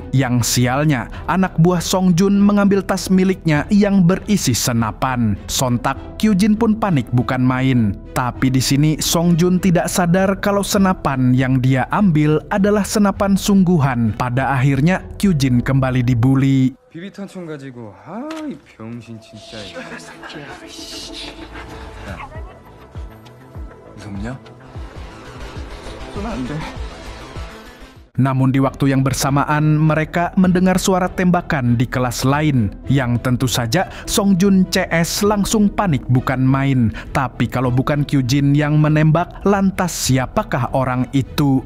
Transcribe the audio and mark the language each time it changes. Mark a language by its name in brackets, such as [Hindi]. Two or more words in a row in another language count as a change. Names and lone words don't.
[Indonesian] Yang sialnya, anak buah Songjun mengambil tas miliknya yang berisi senapan. Sontak, Kyujin pun panik bukan main. Tapi di sini Songjun tidak sadar kalau senapan yang dia ambil adalah senapan sungguhan. Pada akhirnya Kyujin kembali dibully. [Korean] 비비탄총 가지고 이 병신 진짜. 무섭냐? [Indonesian] Namun di waktu yang bersamaan mereka mendengar suara tembakan di kelas lain, yang tentu saja Songjun CS langsung panik bukan main. Tapi kalau bukan Kyujin yang menembak, lantas siapakah orang itu?